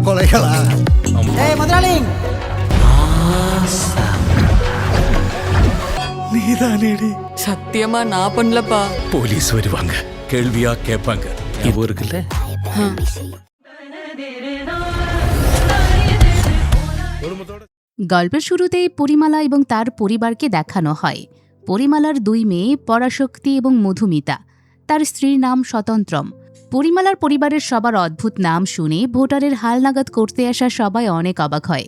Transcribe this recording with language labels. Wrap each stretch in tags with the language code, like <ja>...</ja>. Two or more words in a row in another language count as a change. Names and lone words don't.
<ta>കേൾക്കള நீதானேடி சத்தியமா நான் பண்ணலப்பா. போலீஸ் வருவாங்க, கேள்வியா கேட்பாங்க. இவ இருக்குல்ல,</ta> <bn>গল্পের শুরুতেই পরিমালা এবং তার পরিবারকে দেখানো হয়। পরিমালার দুই মেয়ে পরাশক্তি এবং মধুমিতা, তার স্ত্রীর নাম স্বতন্ত্রম। পরিমালার পরিবারের সবার অদ্ভুত নাম শুনে ভোটারের হালনাগাদ করতে আসা সবাই অনেক অবাক হয়।</bn>